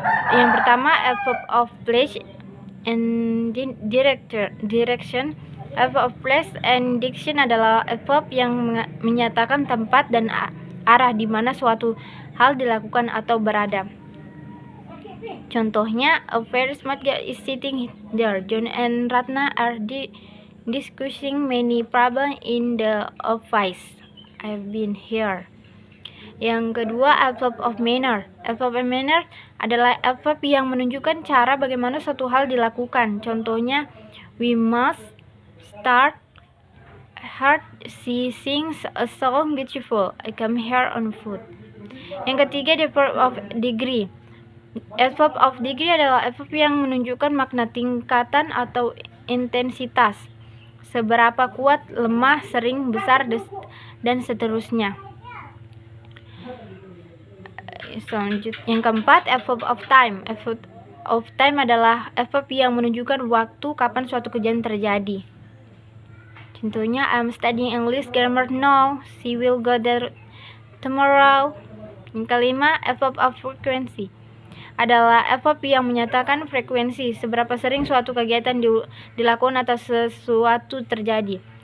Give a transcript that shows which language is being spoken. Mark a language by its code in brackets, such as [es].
[id] Yang pertama adverb of place and direction. Adverb of place and direction adalah adverb yang menyatakan tempat dan arah di mana suatu hal dilakukan atau berada. [en] Contohnya, a very smart guy is sitting there. John and Ratna are discussing many problems in the office. I've been here. [id] Yang kedua, adverb of manner. Adverb of manner adalah adverb yang menunjukkan cara bagaimana suatu hal dilakukan. [en] Contohnya, we must start hard. She sings a song beautiful. I come here on foot. [id] Yang ketiga, adverb of degree. Adverb of degree adalah adverb yang menunjukkan makna tingkatan atau intensitas. Seberapa kuat, lemah, sering, besar, dan seterusnya. Selanjutnya, yang keempat, adverb of time. Adverb of time adalah adverb yang menunjukkan waktu kapan suatu kejadian terjadi. [en] Contohnya, I'm studying English grammar now. She will go there tomorrow. [id] Yang kelima, adverb of frequency adalah adverb yang menyatakan frekuensi, seberapa sering suatu kegiatan dilakukan atau sesuatu terjadi.